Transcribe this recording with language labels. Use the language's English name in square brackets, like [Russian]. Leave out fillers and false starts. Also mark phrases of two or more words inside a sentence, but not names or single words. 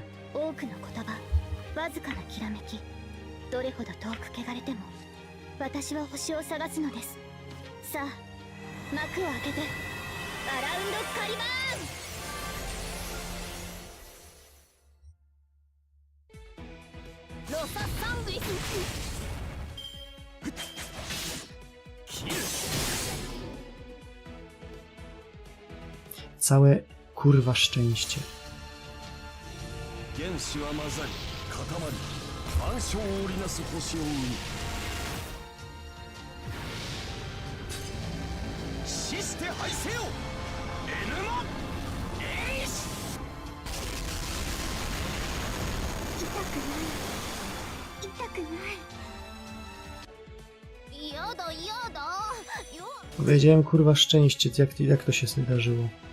[Japanese] 多くの言葉、わずかなきらめき、どれほど遠く汚れても私は星を探すのです。さあ、幕を開けてアラウンドカリバーン。ロササングリス。 [Polish] Całe kurwa szczęście. [Japanese] 原子は混ざり固まり万象を織りなす星を生み死して敗せよエルマエイシ。痛くない。やだやだ。 [Polish] Powiedziałem kurwa szczęście, jak to się zdarzyło.